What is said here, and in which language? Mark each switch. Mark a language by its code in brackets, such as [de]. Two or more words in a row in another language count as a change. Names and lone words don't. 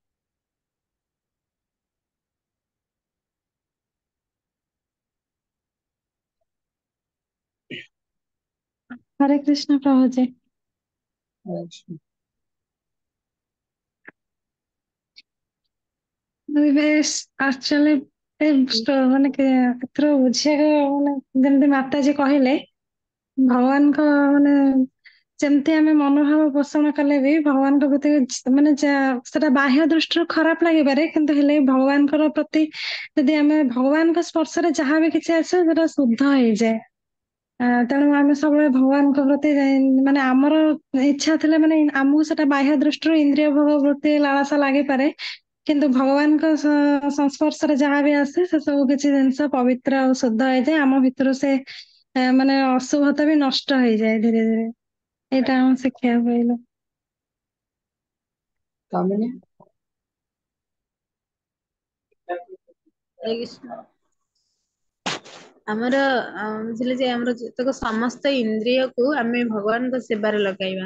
[hi] हरे कृष्ण प्रभु जी। अच्छा, [or] एक्चुअली ମାନେ ଏଥର ବୁଝିବାକୁ ମାନେ ଯେମିତି ମାତାଜୀ କହିଲେ ଭଗବାନଙ୍କ ମାନେ ଯେମିତି ଆମେ ମନୋଭାବ ପୋଷଣ କଲେ ବି ଭଗବାନଙ୍କ ପ୍ରତି ମାନେ ସେଟା ବାହ୍ୟ ଦୃଷ୍ଟିରୁ ଖରାପ ଲାଗିପାରେ, କିନ୍ତୁ ହେଲେ ଭଗବାନଙ୍କର ପ୍ରତି ଯଦି ଆମେ ଭଗବାନଙ୍କ ସ୍ପର୍ଶରେ ଯାହା ବି କିଛି ଆସେ ସେଟା ଶୁଦ୍ଧ ହେଇଯାଏ। ତେଣୁ ଆମେ ସବୁବେଳେ ଭଗବାନଙ୍କ ପ୍ରତି ମାନେ ଆମର ଇଚ୍ଛା ଥିଲେ ମାନେ ଆମକୁ ସେଟା ବାହ୍ୟ ଦୃଷ୍ଟିରୁ ଇନ୍ଦ୍ରିୟ ଭୋଗ ପ୍ରତି ଲାଳସା ଲାଗିପାରେ, କିନ୍ତୁ ଭଗବାନଙ୍କ ସଂସ୍ପର୍ଶରେ ଯାହା ବି ଆସେ ସେ ସବୁ କିଛି ଜିନିଷ ପବିତ୍ର ଆଉ ଶୁଦ୍ଧ ହେଇଯାଏ। ଆମ ଭିତରୁ ସେ ମାନେ ଅଶୁଭତା ବି ନଷ୍ଟ ହେଇଯାଏ ଧୀରେ ଧୀରେ। ଏଇଟା ଆମେ ଶିଖିବାକୁ ପାଇଲୁ। [hi] कामिनी। हरे कृष्ण। [or] ଆମର ବୁଝିଲେ ଯେ ଆମର ଯେତେକ ସମସ୍ତ ଇନ୍ଦ୍ରିୟ କୁ ଆମେ ଭଗବାନଙ୍କ ସେବାରେ ଲଗାଇବା।